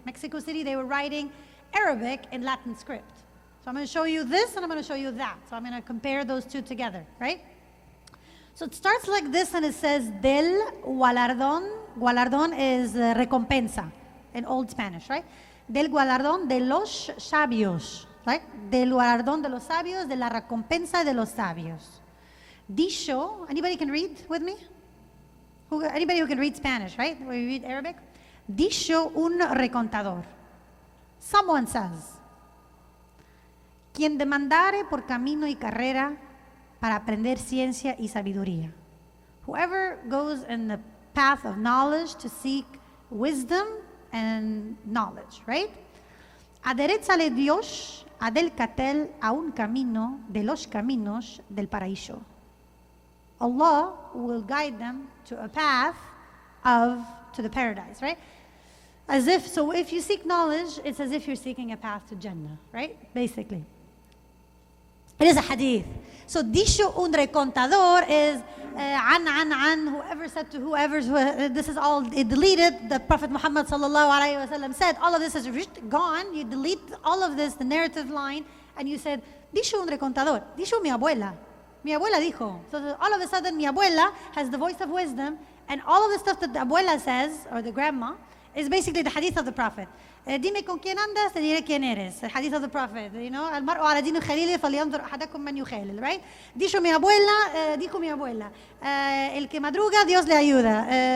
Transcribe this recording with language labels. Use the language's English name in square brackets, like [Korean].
[English] Mexico City, they were writing Arabic in Latin script. So I'm going to show you this, and I'm going to show you that. So I'm going to compare those two together, right? So it starts like this, and it says, [Spanish] del galardón. [English] Galardón is recompensa in Old Spanish, right? [Spanish] Del galardón de los sabios, right? Del galardón de los sabios, de la recompensa de los sabios. [English] Dicho, anybody can read with me? Anybody who can read Spanish, right? Where you read Arabic? [Spanish] Dicho un recontador. [English] Someone says, [Spanish] quien demandare por camino y carrera para aprender ciencia y sabiduría. [English] Whoever goes in the path of knowledge to seek wisdom and knowledge, right? [Spanish] Aderezale Dios adelcatel a un camino de los caminos del paraíso. [English] Allah will guide them to a path to the paradise, right? So if you seek knowledge, it's as if you're seeking a path to Jannah, right? Basically. It is a hadith. So [Spanish] dicho un recontador [English] is whoever said to whoever, this is all deleted. The Prophet Muhammad sallallahu alaihi wasallam said, all of this is gone. You delete all of this, the narrative line, and you said, [Spanish] dicho un recontador, dicho mi abuela. Mi abuela dijo. [English] So all of a sudden, [Spanish] mi abuela [English] has the voice of wisdom, and all of the stuff that the abuela says, or the grandma, is basically the hadith of the Prophet. [Spanish] Dime con quién andas, te diré quién eres. [English] The hadith of the Prophet. You know, [Arabic] المرء على دين خليله فلينظر أحدكم من يخالل, right? [Spanish] Dijo mi abuela, dijo mi abuela. El que madruga, Dios le ayuda.